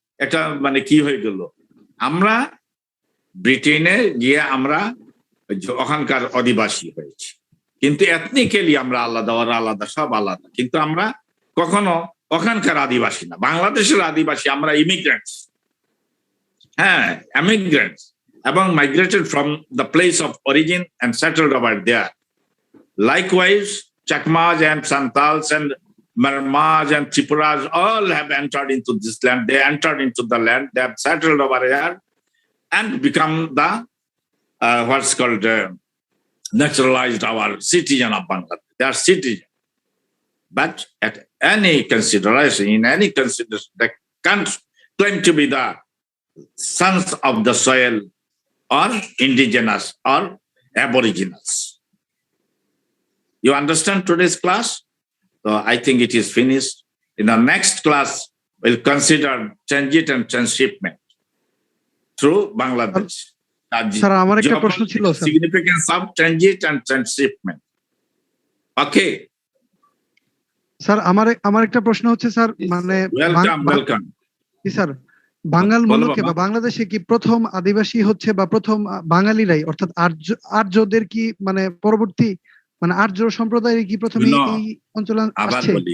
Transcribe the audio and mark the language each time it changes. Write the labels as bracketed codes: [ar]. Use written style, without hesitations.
[bn] এটা মানে কি হয়ে গেল? আমরা ব্রিটেনে গিয়ে আমরা ওখানকার অধিবাসী হয়েছি, কিন্তু এথনিক্যালি আমরা আলাদা, ওরা আলাদা, সব আলাদা। কিন্তু আমরা কখনো ওখানকার আদিবাসী না, বাংলাদেশের আদিবাসী। আমরা [en] immigrants, [bn] হ্যাঁ [en] immigrants, [bn] এবং [en] Migrated from the place of origin and settled over there. Likewise, Chakmas and Santals and Marmas and Tripuras all have entered into this land. They entered into the land, they have settled over here and become the what's called naturalized our citizen of Bangladesh. They are citizens. But at any consideration, in any consideration, they can't claim to be the sons of the soil or indigenous or aboriginals. You understand today's class? So I think it is finished. In the next class, we'll consider transit and transshipment through Bangladesh. [bn] Sir আমার একটা প্রশ্ন ছিল, sir. [en] Significance of transit and transshipment. Okay. [bn] Sir আমার একটা প্রশ্ন হচ্ছে, sir, মানে [en] Welcome. [bn] Sir, বাঙাল মুলুকে বা বাংলাদেশে কি প্রথম আদিবাসী হচ্ছে বা প্রথম বাঙালিরাই, অর্থাৎ আর্যদের কি মানে পরবর্তী মানে আর্য সম্প্রদায়ের কি প্রথমে এই অঞ্চলে আসছে?